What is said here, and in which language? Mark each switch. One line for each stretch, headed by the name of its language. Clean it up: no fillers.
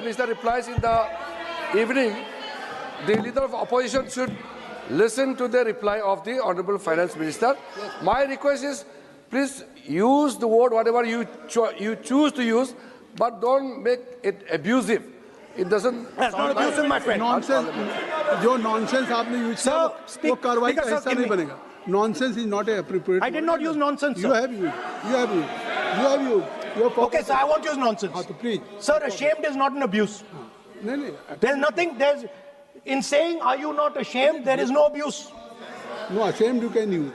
English: minister replies in the evening, the leader of opposition should listen to the reply of the honorable finance minister. Yes. My request is, please use the word whatever you choose to use, but don't make it abusive. It doesn't. That's not abusive, my friend. Nonsense.
Hindi: जो nonsense आपने use किया वो कार्रवाई का हिस्सा नहीं बनेगा.
English: Nonsense is not appropriate. I did not use nonsense, sir. You have used. Okay, sir, I won't use nonsense. So please. Sir, ashamed is not an abuse. No. There's nothing, in saying, are you not ashamed, there is no abuse. No, ashamed you can use.